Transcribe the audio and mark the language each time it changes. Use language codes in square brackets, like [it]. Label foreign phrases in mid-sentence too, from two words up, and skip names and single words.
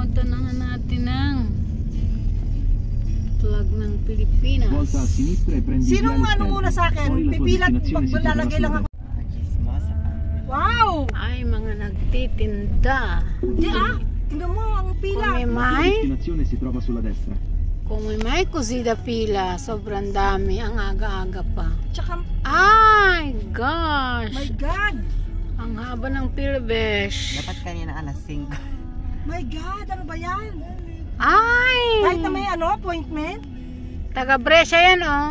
[tl] Tanangan natin ang flag ng Pilipinas. Sinong ano muna sa akin? Pipilat, paglalagay lang ako. Wow! Ay, mga nagtitinda. Di tingnan mo ang pila. [it] Come mai così da pila? [tl] Sobrang dami. Ang aga-aga pa. Tsaka, Ay, gosh! [en] my God! [tl] Ang haba ng pilbesh. Dapat kanina alas 5. [en] My God, [tl] ano ba yan? Ay! Kahit na may appointment? Taga Brescia yan, oh.